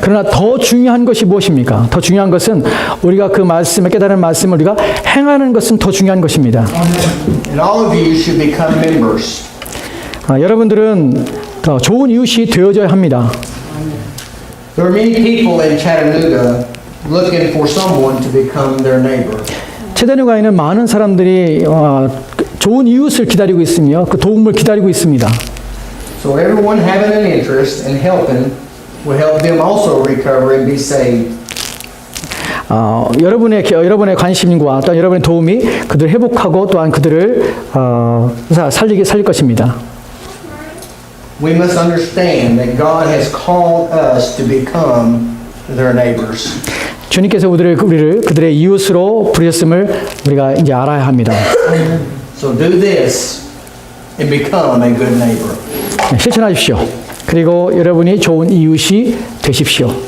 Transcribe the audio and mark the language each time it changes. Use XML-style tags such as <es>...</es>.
<ko>그러나 더 중요한 것이 무엇입니까? 더 중요한 것은 우리가 그 말씀을 깨달은 말씀을 우리가 행하는 것은 더 중요한 것입니다.</ko> <en>And all of you should become members.</en> <ko>여러분들은 더 좋은 이웃이 되어져야 합니다.</ko> <en>There are many people in Chattanooga looking for someone to become their neighbor.</en> <ko>체다누가에는 많은 사람들이 좋은 이웃을 기다리고 있으며 그 도움을 기다리고 있습니다.</ko> <en>So everyone having an interest in helping will help them also recover and be saved.</en> <ko>여러분의 관심과 또한 여러분의 도움이 그들을 회복하고 또한 그들을 살릴 것입니다.</ko> <en>We must understand that God has called us to become their neighbors.</en> <ko>주님께서 우리를 그들의 이웃으로 부르셨음을 우리가 이제 알아야 합니다.</ko> <en>So do this and become a good neighbor.</en> <ko>실천하십시오. 그리고 여러분이 좋은 이웃이 되십시오.</ko>